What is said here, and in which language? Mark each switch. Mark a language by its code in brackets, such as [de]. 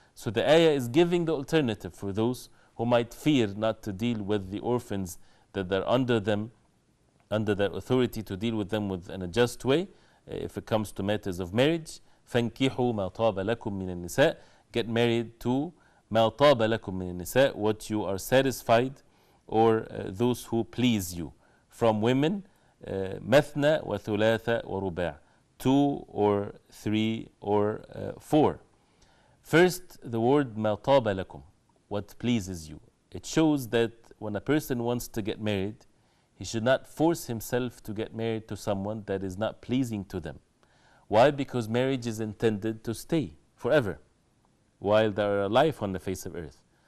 [en] So the ayah is giving the alternative for those who might fear not to deal with the orphans that are under them, under their authority, to deal with them in a just way. If it comes to matters of marriage, [ar] فَانْكِحُوا مَا طَابَ لَكُم مِّنَ النِّسَاءِ, [en] get married to [ar] مَا طَابَ لَكُم مِّنَ النِّسَاءِ, [en] what you are satisfied, or those who please you from women. [ar] مَثْنَى وَثُلَاثَ وَرُبَاعَ, [en] 2 or 3 or 4. First, the word [ar] مَا طَابَ لَكُم, [en] what pleases you. It shows that when a person wants to get married, he should not force himself to get married to someone that is not pleasing to them. Why? Because marriage is intended to stay forever while there are life on the face of earth.